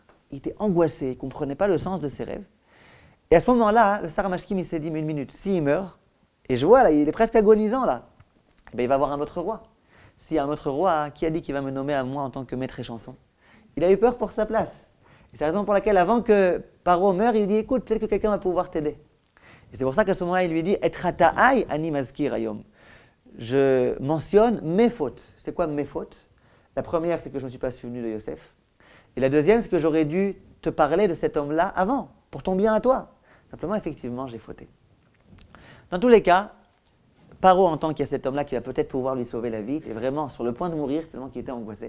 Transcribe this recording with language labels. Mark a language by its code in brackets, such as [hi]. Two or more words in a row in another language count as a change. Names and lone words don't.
[fr] Il était angoissé, il ne comprenait pas le sens de ses rêves. Et à ce moment-là, le [he] שר המשקים, [fr] il s'est dit, mais 1 minute, s'il meurt, et je vois là, il est presque agonisant là, ben, il va avoir un autre roi. S'il y a un autre roi, qui a dit qu'il va me nommer à moi en tant que maître échanson? Il a eu peur pour sa place. Et c'est la raison pour laquelle, avant que Paro meure, il lui dit, écoute, peut-être que quelqu'un va pouvoir t'aider. Et c'est pour ça qu'à ce moment-là, il lui dit « [he] את חטאי אני מזכיר היום ». [fr] Je mentionne mes fautes. C'est quoi mes fautes? La première, c'est que je ne me suis pas souvenu de Yosef. Et la deuxième, c'est que j'aurais dû te parler de cet homme-là avant, pour ton bien à toi. Simplement, effectivement, j'ai fauté. Dans tous les cas, Paro entend qu'il y a cet homme-là qui va peut-être pouvoir lui sauver la vie, est vraiment sur le point de mourir, tellement qu'il était angoissé.